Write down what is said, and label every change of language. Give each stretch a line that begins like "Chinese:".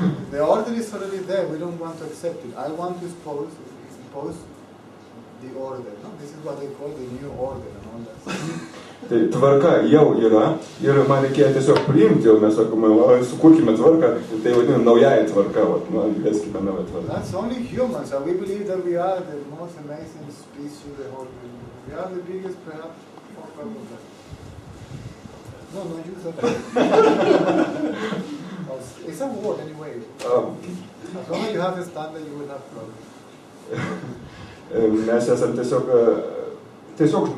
English: The order is already there, we don't want to accept it. I want to impose the order. No? This is what they call the new order and all that.
Lithuanian: Tai tvarka jau yra ir man reikėjo tiesiog priimti, o mes sakome, sukurkime tvarką, tai vadiname naująją tvarką, įveskime naują tvarką.
English: That's only humans, and we believe that we are the most amazing species in the whole world. We are the biggest, perhaps, of that. No, you that. It's a word anyway. As long as you have a standard, you will have problems.